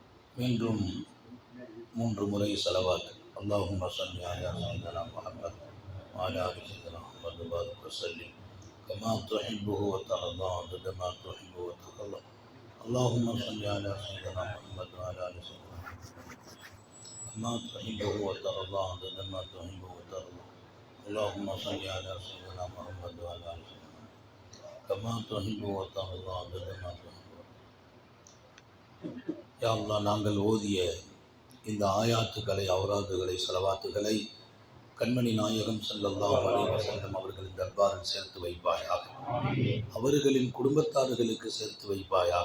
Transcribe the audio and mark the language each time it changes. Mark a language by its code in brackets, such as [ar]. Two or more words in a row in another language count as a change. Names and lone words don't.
[ta] மீண்டும் 3 முறை ஸலவாத். [ar] اللهم صل على سيدنا محمد وعلى آل سيدنا محمد وبارك وسلم كما تحبه وترضى عدد ما تحب وترضى. اللهم صل على سيدنا محمد وعلى آل سيدنا محمد كما تحبه وترضى عدد ما تحب وترضى. اللهم صل على سيدنا محمد وعلى آل سيدنا محمد كما تحب وترضى عدد ما تحب. [ta] யா அல்லாஹ், நாங்கள் ஓதிய இந்த ஆயாத்துக்களை, அவுராதுகளை, ஸலவாத்துகளை கண்மணி நாயகம் [ar] صلى الله عليه وسلم [ta] அவர்களின் தர்பாரில் சேர்த்து வைப்பாயாக. அவர்களின் குடும்பத்தார்களுக்கு சேர்த்து வைப்பாயாக.